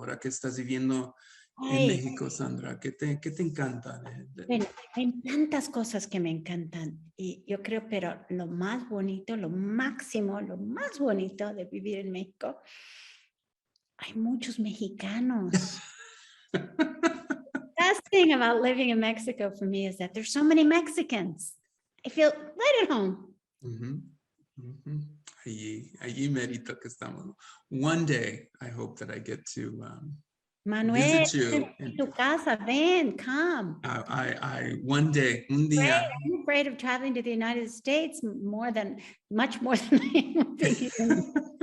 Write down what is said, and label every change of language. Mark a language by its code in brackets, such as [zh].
[es] Ahora que estás viviendo en México, Sandra, ¿qué te encanta? Bueno, hay tantas cosas que me encantan y yo creo, pero lo más bonito, lo máximo, lo más bonito de vivir en México, hay muchos mexicanos. [en] The best thing about living in Mexico for me is that there's so many Mexicans. I feel right at home. [es] Allí merito que estamos. [en] One day, I hope that I get to Manuel, visit you. [es] tu casa, ven, [en] come. One day, [es] un día. [en] I'm afraid of traveling to the United States much more than I am thinking.